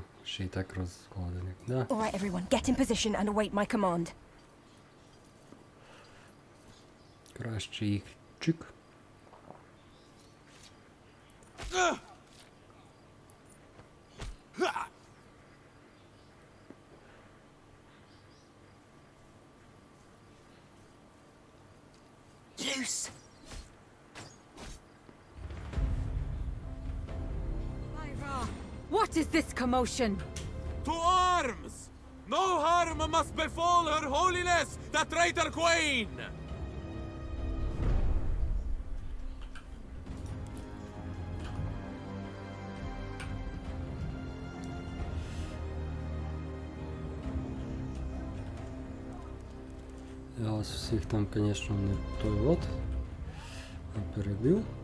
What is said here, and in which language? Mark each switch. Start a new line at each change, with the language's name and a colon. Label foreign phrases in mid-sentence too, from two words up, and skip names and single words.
Ukrainian: Ще й так розкладених, да?
English: All right, everyone, get in position and await my command.
Ukrainian: Краще їх чик.
English: Loose. What is this commotion? To arms! No harm must befall Her Holiness, the traitor queen!
Ukrainian: Я вас всіх там, звісно, не той от перебив.